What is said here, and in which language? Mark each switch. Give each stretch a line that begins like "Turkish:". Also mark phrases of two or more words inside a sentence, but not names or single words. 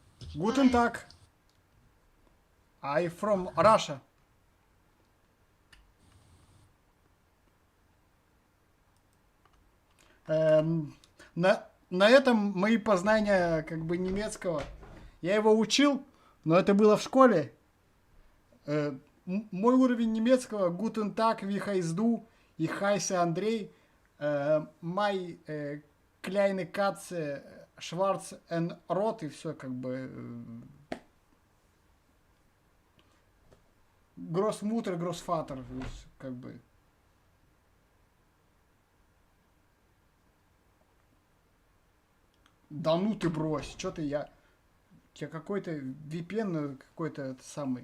German: Guten Tag.
English: I from Russia.
Russian: На этом мои познания как бы немецкого. Я его учил, но это было в школе. Мой уровень немецкого
German: Guten Tag, wie heißt du, ich heiße Андрей, май kleine Katze, schwarz and rot,
Russian: и все как бы.
German: Großmutter, Großvater,
Russian: как бы. Да ну ты брось, что ты я какой-то VPN какой-то это самый.